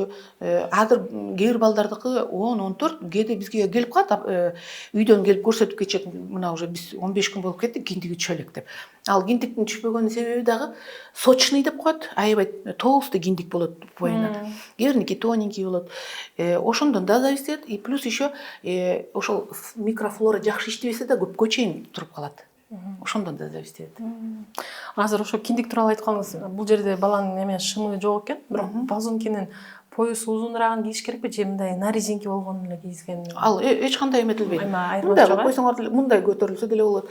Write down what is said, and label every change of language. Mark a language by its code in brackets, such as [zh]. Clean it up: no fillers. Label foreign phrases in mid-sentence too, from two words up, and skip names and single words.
[ky] Азыр кээ бир балдардыкы 10-14, кээде бизге келип калат, үйдөн келип көрсөтүп кетишет. Мына уже биз 15 күн болуп кетти, киндиги түшө элек деп. Ал киндиктин түшпөгөнүн себеби дагы сочный деп коет, аябай толстый киндик болот боюна. Кээ бириники тоненький болот. Ошондон да зависит. [ru] И плюс еще [ky] ошол микрофлора жакшы иштебесе да көпкө чейин туруп калат. Ошондон да зависит. Азыр ошо киндик тууралуу айтканыңыз, бул жерде баланын эме шымы жок экен, бирок базонкинин поясу узунураагын кийиш керекпи же мындай [ru] на резинке [ky] болгонун эле кийизген? Ал эч кандай эметилбейт. Мындай койсоңор деле, мындай көтөрүлсө деле болот.